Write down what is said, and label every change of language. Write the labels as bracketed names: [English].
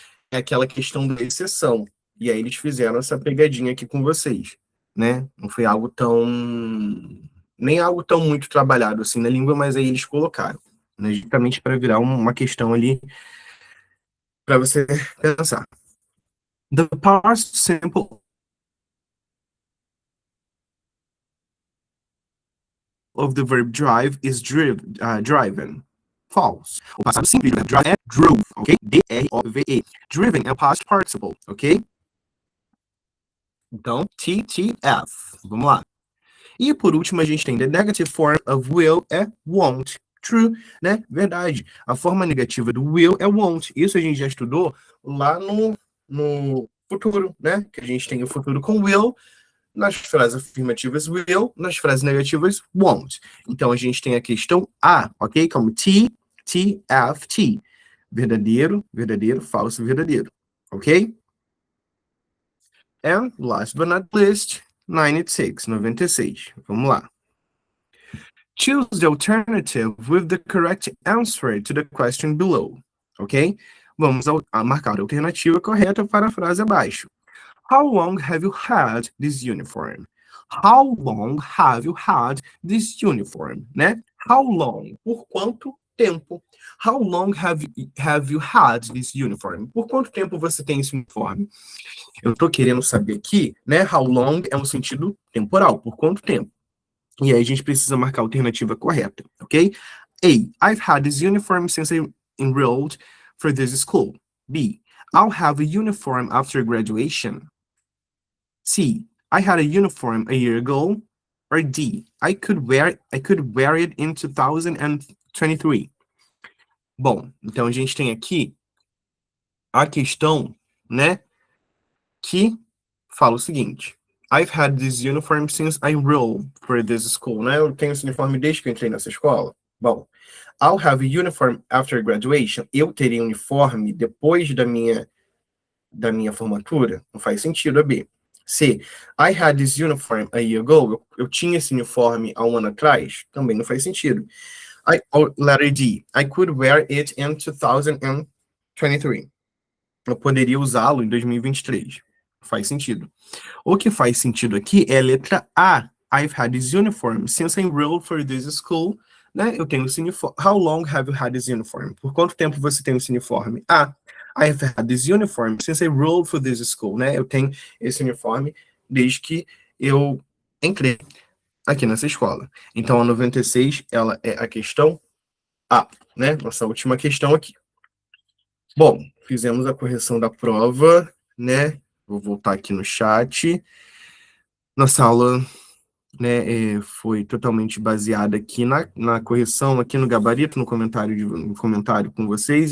[Portuguese] É aquela questão da exceção. E aí eles fizeram essa pegadinha aqui com vocês, né? Não foi algo tão... nem algo tão muito trabalhado assim na língua, mas aí eles colocaram, né? Justamente para virar uma questão ali para você pensar. [English] The past simple of the verb drive is driven. False. [Portuguese] O passado simples do verbo drive é drove, ok? D-R-O-V-E. Driven é o past participle, ok? Então, TTF. Vamos lá. E por último, a gente tem [English] the negative form of will [Portuguese] é won't. True, né? Verdade. A forma negativa do will é won't. Isso a gente já estudou lá no futuro, né? Que a gente tem o futuro com will, nas frases afirmativas will, nas frases negativas won't. Então a gente tem a questão A, ok? Como T, T, F, T. Verdadeiro, verdadeiro, falso, verdadeiro. [English] Ok? And last but not least, 96, 96. [Portuguese] Vamos lá. [English] Choose the alternative with the correct answer to the question below. Ok? [Portuguese] Vamos a marcar a alternativa correta para a frase abaixo. [English] How long have you had this uniform? How long have you had this uniform? Né? How long? [Portuguese] Por quanto tempo? [English] How long have you had this uniform? [Portuguese] Por quanto tempo você tem esse uniforme? Eu estou querendo saber aqui, né? How long é um sentido temporal. Por quanto tempo? E aí a gente precisa marcar a alternativa correta, ok? A. [English] I've had this uniform since I enrolled for this school. B. I'll have a uniform after graduation. C. I had a uniform a year ago. Or D. I could wear it in 2023. [Portuguese] Bom, então a gente tem aqui a questão, né, que fala o seguinte. [English] I've had this uniform since I enrolled for this school, né? [Portuguese] Eu tenho esse uniforme desde que eu entrei nessa escola. [English] Bom, I'll have a uniform after graduation. [Portuguese] Eu terei um uniforme depois da minha formatura? Não faz sentido a B. C. [English] I had this uniform a year ago. [Portuguese] Eu tinha esse uniforme há um ano atrás? Também não faz sentido. [English] Letter D. I could wear it in 2023. [Portuguese] Eu poderia usá-lo em 2023. Faz sentido. O que faz sentido aqui é a letra A. [English] I've had this uniform since I enrolled for this school. [Portuguese] Né? Eu tenho esse uniforme. [English] How long have you had this uniform? [Portuguese] Por quanto tempo você tem esse uniforme? A. [English] I've had this uniform since I enrolled for this school. [Portuguese] Né? Eu tenho esse uniforme desde que eu entrei aqui nessa escola. Então, a 96, ela é a questão A, né? Nossa última questão aqui. Bom, fizemos a correção da prova, né? Vou voltar aqui no chat. Nossa aula, né, foi totalmente baseada aqui na correção, aqui no gabarito, no comentário com vocês.